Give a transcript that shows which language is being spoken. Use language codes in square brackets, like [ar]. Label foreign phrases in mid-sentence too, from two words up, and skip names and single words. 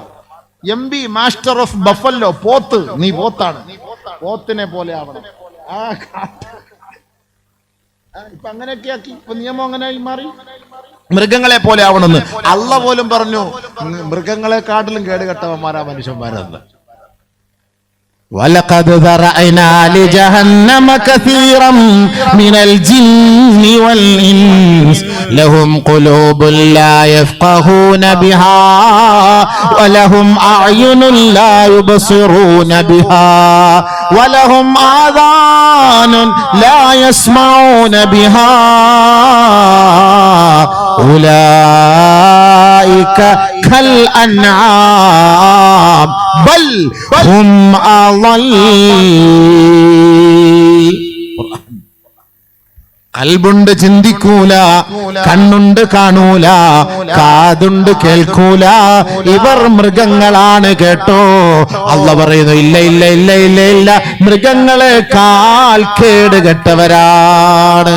[ml] MB [en] master of buffalo, [ml] പോത്ത്. നീ പോത്താണ്, പോത്തിനെ പോലെ ആവണം. ഇപ്പൊ അങ്ങനെയൊക്കെ ആക്കി. ഇപ്പൊ നിയമം അങ്ങനെയായി മാറി. മൃഗങ്ങളെ പോലെ ആവണമെന്ന് അള്ളാഹ് പോലും പറഞ്ഞു. മൃഗങ്ങളെക്കാട്ടിലും കേടുകെട്ടവന്മാരാ മനുഷ്യന്മാരെന്ന്. [ar] وَلَقَدْ ذَرَأْنَا لِجَهَنَّمَ كَثِيرًا مِنَ الْجِنِّ وَالْإِنسِ لَهُمْ قُلُوبٌ لَا يَفْقَهُونَ بِهَا وَلَهُمْ أَعْيُنٌ لَا يُبْصِرُونَ بِهَا وَلَهُمْ آذَانٌ لَا يَسْمَعُونَ بِهَا أُولَئِكَ كَالْأَنْعَامِ بَلْ هُمْ أضل. [ml] കൽബുണ്ട് ചിന്തിക്കൂല, കണ്ണുണ്ട് കാണൂല, കാതുണ്ട് കേൾക്കൂല, ഇവർ മൃഗങ്ങളാണ് കേട്ടോ. അല്ലാഹ് പറയുന്നു, ഇല്ല ഇല്ല ഇല്ല ഇല്ല ഇല്ല, മൃഗങ്ങളെക്കാൾ കേടുകെട്ടവരാണ്.